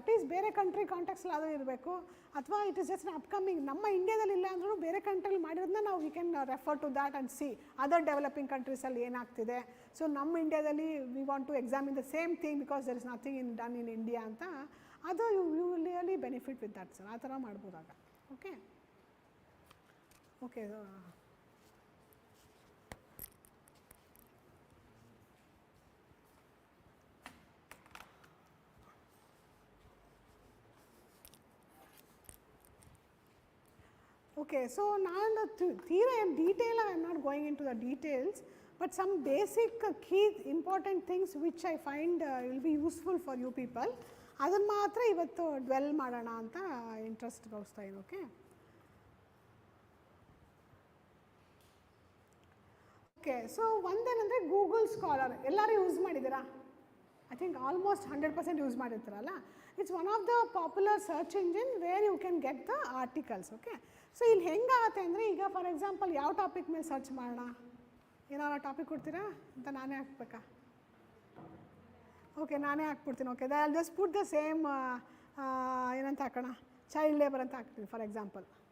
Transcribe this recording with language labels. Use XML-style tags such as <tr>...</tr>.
<kn>At least ಬೇರೆ country ಕಾಂಟ್ಯಾಕ್ಟ್ಸಲ್ಲಿ ಅದು ಇರಬೇಕು, ಅಥವಾ</kn> <en>It is just upcoming.</en> <kn>ನಮ್ಮ ಇಂಡಿಯಾದಲ್ಲಿ ಇಲ್ಲ ಅಂದ್ರೂ ಬೇರೆ ಕಂಟ್ರಿಲಿ ಮಾಡಿರೋದನ್ನ ನಾವು</kn> <en>we can refer to that and see other</en> <kn>developing ಕಂಟ್ರೀಸಲ್ಲಿ ಏನಾಗ್ತಿದೆ.</kn> <en>so</en> <kn>ನಮ್ಮ ಇಂಡಿಯಾದಲ್ಲಿ</kn> <en>We want to examine the same thing because there is nothing in done in India ಅಂತ. ಅದು you will really benefit with that sir.</en> <kn>ಆ ಥರ ಮಾಡ್ಬೋದಾಗ.</kn> <en>Okay okay Okay, so now the theory and detail, I am not going into the details, but some basic key important things which I find will be useful for you people.</en> <kn>ಅದನ್ನು ಮಾತ್ರ ಇವತ್ತು dwell ಮಾಡೋಣ ಅಂತ interest ತೋರಿಸ್ತಾ ಇದ್ದೀನಿ. Okay okay so ಒಂದೇನಂದರೆ Google scholar ಎಲ್ಲರೂ use ಮಾಡಿದ್ದೀರಾ?</kn> <en>I think almost 100%</en> <kn>use ಮಾಡಿರ್ತಾರಲ್ಲ.</kn> <en>It's one of the popular search engine where you can get the articles.</en> <kn>Okay so ಇಲ್ಲಿ ಹೆಂಗಾಗುತ್ತೆ ಅಂದರೆ, ಈಗ ಫಾರ್ ಎಕ್ಸಾಂಪಲ್ ಯಾವ ಟಾಪಿಕ್ ಮೇಲೆ ಸರ್ಚ್ ಮಾಡೋಣ, ಏನಾರ ಟಾಪಿಕ್ ಕೊಡ್ತೀರಾ ಅಂತ ನಾನೇ ಹಾಕ್ಬೇಕಾ? ಓಕೆ ನಾನೇ ಹಾಕ್ಬಿಡ್ತೀನಿ. Okay</kn> <en>I just put the same</en> <kn>ಏನಂತ ಹಾಕೋಣ, ಚೈಲ್ಡ್ ಲೇಬರ್ ಅಂತ ಹಾಕ್ತೀನಿ ಫಾರ್ ಎಕ್ಸಾಂಪಲ್.</kn>